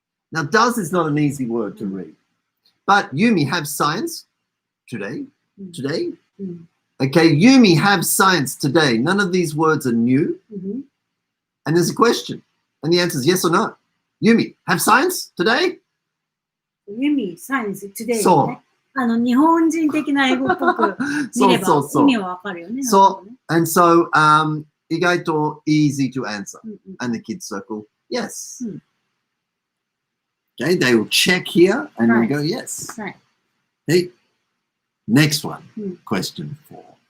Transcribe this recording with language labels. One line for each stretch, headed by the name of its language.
English: Now, does is not an easy word to read. But Yumi have science today? Today? Okay, Yumi have science today. None of these words are new. And there's a question. And the answer is yes or no. Yumi, have science today? Yumi, science today.
Japanese: そう。日本人的な英語っぽく見れば意味はわかるよね。
English: So, and so,
Japanese: 意外と
English: easy to answer. And the kids circle, yes. Okay, they will check here and we go, yes. Right. Hey, next one, question 4.